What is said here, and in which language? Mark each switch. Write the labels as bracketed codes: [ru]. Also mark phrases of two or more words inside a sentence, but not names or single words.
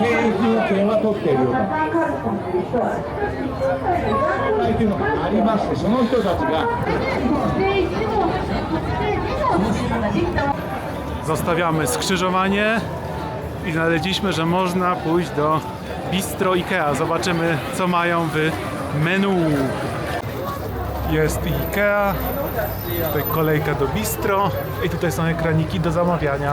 [ja] 制空権は取っているようなというのがありまして、その人たちが [pl] Zostawiamy skrzyżowanie i znaleźliśmy, że można pójść do Bistro Ikea. Zobaczymy, co mają w menu. Jest Ikea, tutaj kolejka do bistro i tutaj są ekraniki do zamawiania.